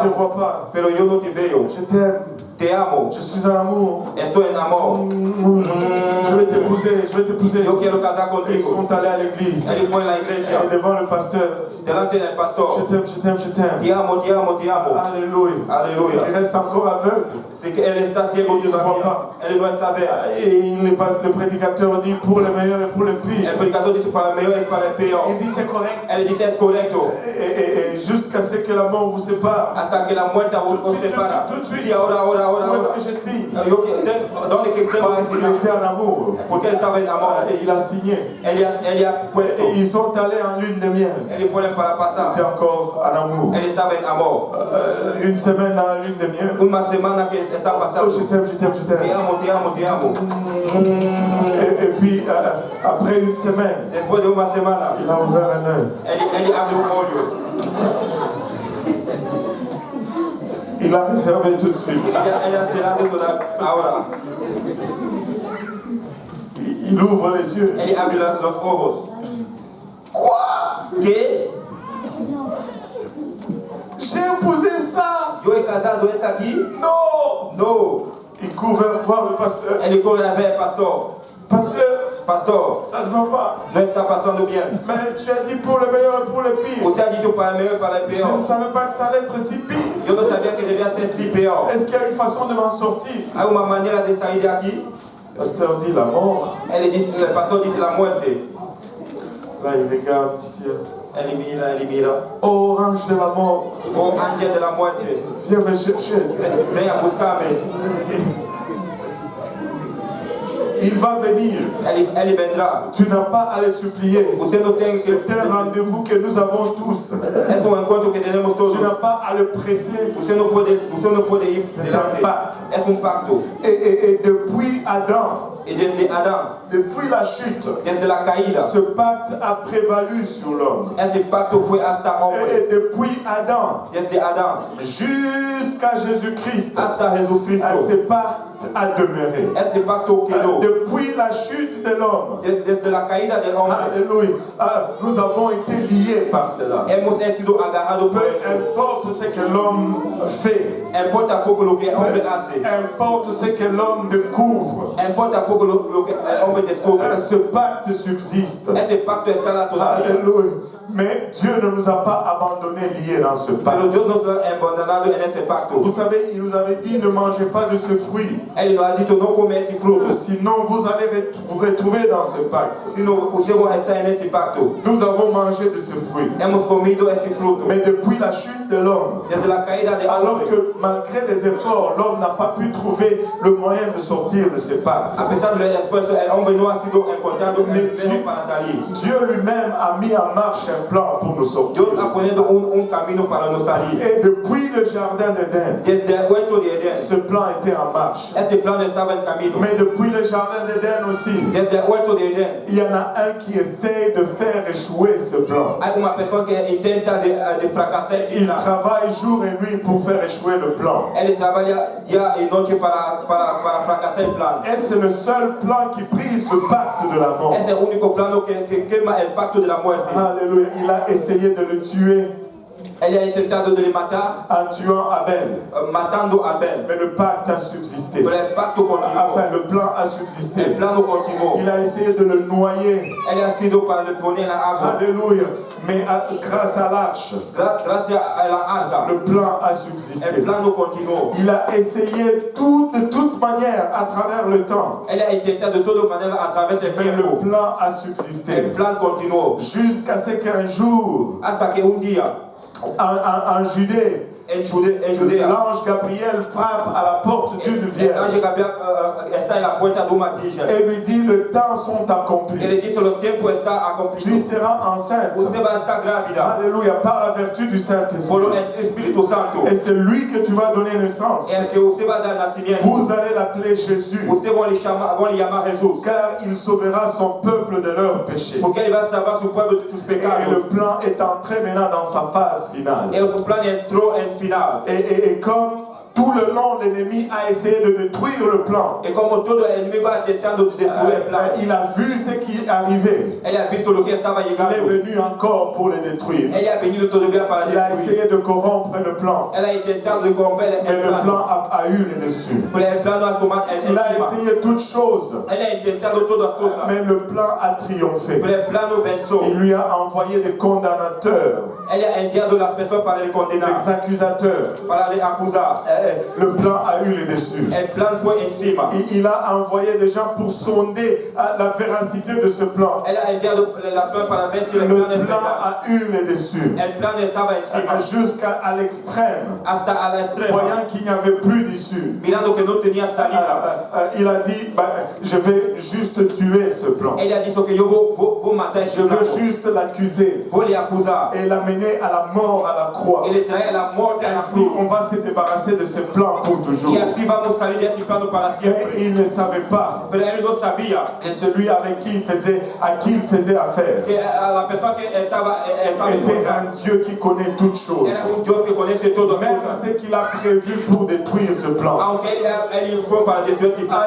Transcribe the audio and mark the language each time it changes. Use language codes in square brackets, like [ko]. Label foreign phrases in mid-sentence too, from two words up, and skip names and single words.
[pt] amo. [fr] vois pas. [pt] Pero eu não te vejo. [fr] Je t'aime, [pt] Te amo. [fr] je suis en amour. [pt] Estou em amor. [fr] Je vais t'épouser, je vais t'épouser. [pt] Eu quero casar [fr] Et ils [pt] contigo. [fr] sont allés à l'église. [pt] Ele foi na igreja. [fr] Et devant le pasteur, [pt] Delante do [fr] je [pt] pastor. [fr] t'aime, je t'aime, je t'aime. [pt] Te amo, te amo, te amo. [fr] Alléluia. [pt] Aleluia. [fr] Il reste encore aveugle. C'est que [pt] ele está cego de Não. Ele não está vendo. [fr] Et le prédicateur dit pour les meilleurs et pour les pires. [pt] O predicador disse para melhor e para pior. [fr] Il dit c'est correct. [pt] Ele disse: é correto. [fr] Et jusqu'à ce que la mort vous sépare. [es] Hasta que la muerte os separa. [fr] Tout de suite. [pt] E ahora. [fr] Où est-ce que je signe? [pt] Onde que tenho [fr] Parce que qu'il [pt] assinar? [fr] était en amour. [pt] Porque ele estava em amor. [fr] Et il a signé. [pt] Ele puesto. [fr] Et ils sont allés en lune de miel. [pt] Ele foi para [fr] Il [pt] passar. [fr] était encore en amour. [pt] Ele estava em amor. [fr] Une semaine dans la lune de miel. [pt] Uma semana que está [fr] Oh, [pt] passando. [fr] je t'aime, je t'aime, je [pt] Te [fr] t'aime. [pt] amo, te amo, te amo. [fr] Et puis, après une semaine, [pt] Depois de uma semana, [fr] il a ouvert un œil. [pt] ele abre olho. [fr] Il a refermé tout de suite. [pt] Ele é cerrado toda a hora. [fr] Il ouvre les yeux. [pt] Ele abre os olhos. [fr] Quoi? [pt] Que? [fr] J'ai épousé ça? [pt] Eu he casado esse aqui? [fr] Non! [pt] Não. [fr] Il court vers voir le pasteur. [pt] Ele corre a ver, pastor. Pastor, [fr] Ça ne va pas. [pt] não está passando bien. [fr] Mais tu as dit pour le meilleur et pour le pire. [pt] Você ha dito para melhor e para [fr] Je [pt] pior. [fr] ne savais pas que ça allait être si pire. [pt] Eu não sabia que devia ser si pior. [fr] Est-ce qu'il y a une façon de m'en sortir? [pt] Há uma maneira de sair daqui? [fr] Le pasteur dit la mort. [pt] O pastor disse a muerte. [fr] Là, il regarde ici. [pt] Ele mira. [fr] Oh, ange de la mort, [es] O ángel de la muerte. [fr] viens me chercher. [pt] Venha buscar-me. [fr] Il va venir. [pt] Ele vendrá. [fr] Tu n'as pas à les supplier. [pt] Você não tem que. [fr] C'est un rendez-vous que nous avons tous. [pt] Esse é um encontro que temos todos. [fr] Tu n'as pas à le presser. [pt] Você não pode ir [fr] C'est [pt] delante. [fr] un pacte. [pt] É pacto. [fr] Et depuis Adam, [pt] E desde Adão, [fr] depuis la chute, [pt] desde a caída, [fr] ce pacte a prévalu sur l'homme. [pt] esse pacto foi hasta homem. [fr] Et depuis Adam [pt] Desde Adão [fr] jusqu'à Jésus-Christ, [pt] hasta Jesus [fr] ce [pt] Cristo. [fr] pacte a demeuré. [pt] Esse pacto quedou. [fr] Depuis la chute de l'homme, [pt] Desde a caída do homem, [fr] alléluia, nous avons été liés par cela. [es] hemos sido agarrados por [fr] Peu [pt] isso. [fr] importe ce que l'homme fait, [pt] Importa pouco o que o homem [fr] peu [pt] hace. [fr] importe ce que l'homme découvre, [pt] Importa pouco o que o homem descobre. [fr] ce pacte subsiste. [pt] Esse pacto está lá todavia. [fr] Alléluia. Mais Dieu ne nous a pas abandonnés liés dans ce [pt] Pero [fr] pacte. [pt] Deus nos ha abandonado nesse pacto. [fr] Vous savez, il nous avait dit ne mangez pas de ce fruit, [pt] Ele nos ha dito não comer esse fruto. [fr] sinon vous allez vous retrouver dans ce pacte. [pt] Senão você vai estar nesse pacto. [fr] Nous avons mangé de ce fruit. [pt] Hemos comido esse fruto. [fr] Mais depuis la chute de l'homme, [pt] Desde a caída de [fr] alors [pt] homem. [fr] que malgré les efforts, l'homme n'a pas pu trouver le moyen de sortir de ce pacte, [pt] Apesar do esforço, o homem não ha sido encontrado meio para sair. [fr] Dieu lui-même a mis en marche un plan pour nous sortir. [pt] Deus está ponendo caminho para nos sair. [fr] Et depuis le jardin d'Éden, [pt] Desde o huerto de Edén, [fr] ce plan était en marche. [pt] esse plano estava em caminho. [fr] Mais depuis le jardin d'Éden aussi, [pt] Desde o huerto de Edén, [fr] il y en a un qui essaye de faire échouer ce plan. [pt] há uma pessoa que intenta de fracassar. [fr] Il travaille jour et nuit pour faire échouer le plan. [pt] Ele trabalha dia e noite para fracassar o plano. [fr] Et c'est le seul plan qui brise le pacte de la mort. [pt] Esse é o único plano que queima o pacto da morte. [fr] Alléluia. Il a essayé de le tuer [pt] Ele é tentado de le matar, [fr] en tuant Abel. [pt] matando Abel. [fr] Mais le pacte a subsisté. [pt] Mas o pacto continuou. [fr] Enfin, le plan a [pt] O [fr] subsisté. [pt] plano continuou. [fr] Il a essayé de le noyer. [pt] Ele ha sido para le poner na água. [fr] Alléluia. Mais grâce à l'arche, [es] gracias a la arca, [fr] le plan a subsisté. [es] el plano continuó. [fr] Il a essayé de toute manière à travers le temps. [es] Él ha intentado de todas maneras a través del [fr] Mais le [es] tiempo. [fr] plan a [es] El [fr] subsisté. [es] plan continuó. [fr] Jusqu'à ce qu'un jour, [es] Hasta que un día, [fr] en Judée, [es] en Judea, [fr] l'ange Gabriel frappe à la porte d'une [es] el [fr] vierge [es] ángel Gabriel está en la puerta de una virgen. [fr] et lui dit: le temps sont [es] Y [fr] accomplis. [es] le dice: los tiempos están [fr] Tu [es] acumplidos. [fr] seras enceinte. [es] Usted va a estar grávida [fr] Alléluia, par la vertu du [es] por [fr] Saint-Esprit. [es] el Espíritu Santo. [fr] Et c'est lui que tu vas donner naissance. [es] El que usted va a dar nacimiento. [fr] Vous allez l'appeler Jésus, [es] Usted va a llamar Jesús. [fr] car il sauvera son peuple de leurs péchés. [es] Porque él va a salvar su pueblo de sus [fr] Et le [es] pecados. [fr] plan est entré maintenant dans sa phase finale. [es] Y su plan entró en final. [fr] Et comme tout le long, l'ennemi a essayé de détruire le plan. [es] Y como todo el enemigo va tentando de destruir el plan. [fr] Il a vu ce qui arrivait. [es] Él ha visto lo que estaba [fr] Il est [es] llegando. [fr] venu encore pour le détruire. [es] Él ha venido todavía para [fr] Il a [es] destruir. [fr] essayé de corrompre le plan. [es] Él ha intentado de corromper [fr] Mais [es] el [fr] le [es] plan. [fr] plan a eu le dessus. [es] Pero el plan no ha tomado el [fr] Il a [es] encima. [fr] essayé toutes choses, [es] Él ha intentado todas cosas. [fr] mais le plan a triomphé. [es] Pero el plan no venció. [fr] Il lui a envoyé des condamnateurs, [es] Él ha enviado las personas para le condenar, [fr] des accusateurs. [es] para le acusar. [fr] Le plan a eu le dessus. [es] El plan fue encima. [fr] Il a envoyé des gens pour sonder la véracité de ce plan. [es] Él ha enviado la plan para ver si el [fr] Le [es] plan es [fr] plan [es] verdad. [fr] a eu le dessus. [es] El plan estaba encima. [fr] Jusqu'à l'extrême. [es] Hasta a la extrema. [fr] Voyant qu'il n'y avait plus d'issue. [es] Mirando que no tenía salida. [fr] Il a dit: je vais juste tuer ce plan. [es] Él ha dicho que yo voy a matar [fr] Je [es] ese [fr] veux [es] plan. [fr] juste l'accuser [es] Voy a acusar. [fr] et l'amener à la mort à la croix. [es] Y le trae la muerte a la [fr] Ainsi, [es] cruz. [fr] on va se débarrasser de ce plan pour toujours. [es] Y así vamos a salir de ese plano para [fr] Mais [es] siempre. [fr] il ne savait pas [es] Pero él no sabía [fr] que celui avec qui à qui il faisait affaire [es] que la persona que estaba en [fr] était [es] contra [fr] un Dieu qui connaît toutes choses. [es] era un Dios que conoce todo. [fr] Même ce qu'il a prévu pour détruire ce plan [es] Aunque él fue para destruir ese plan,